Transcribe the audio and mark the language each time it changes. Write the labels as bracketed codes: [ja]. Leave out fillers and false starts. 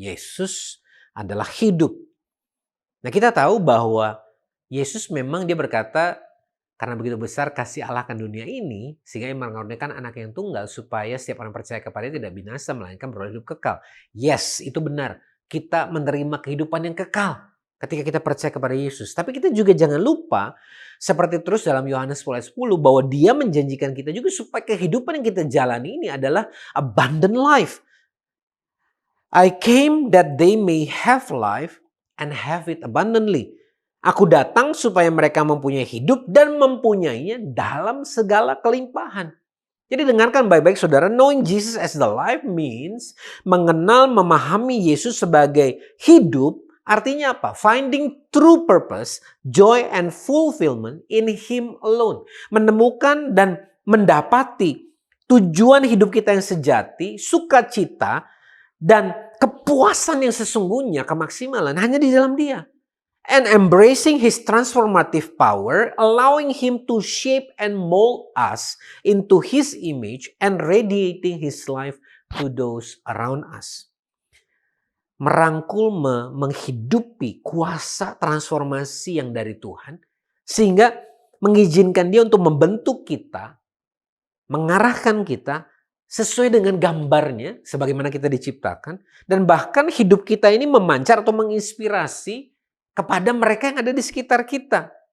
[id] Yesus adalah hidup. Nah, kita tahu bahwa Yesus memang dia berkata, karena begitu besar kasih Allah akan dunia ini, sehingga ia mengaruniakan anak yang tunggal supaya setiap orang percaya kepadanya tidak binasa, melainkan beroleh hidup kekal. Yes, itu benar. Kita menerima kehidupan yang kekal ketika kita percaya kepada Yesus. Tapi kita juga jangan lupa, seperti terus dalam Yohanes 10 bahwa dia menjanjikan kita juga supaya kehidupan yang kita jalani ini adalah [en] abundant life. I came that they may have life and have it abundantly. [id] Aku datang supaya mereka mempunyai hidup dan mempunyainya dalam segala kelimpahan. Jadi dengarkan baik-baik saudara, [en] knowing Jesus as the life means [id] mengenal, memahami Yesus sebagai hidup, artinya apa? [en] Finding true purpose, joy and fulfillment in Him alone. [id] Menemukan dan mendapati tujuan hidup kita yang sejati, sukacita, dan kepuasan yang sesungguhnya, kemaksimalan hanya di dalam Dia. [en] And embracing His transformative power, allowing Him to shape and mold us into His image and radiating His life to those around us. [id] Merangkul, menghidupi kuasa transformasi yang dari Tuhan, sehingga mengizinkan Dia untuk membentuk kita, mengarahkan kita sesuai dengan gambarnya, sebagaimana kita diciptakan, dan bahkan hidup kita ini memancar atau menginspirasi kepada mereka yang ada di sekitar kita.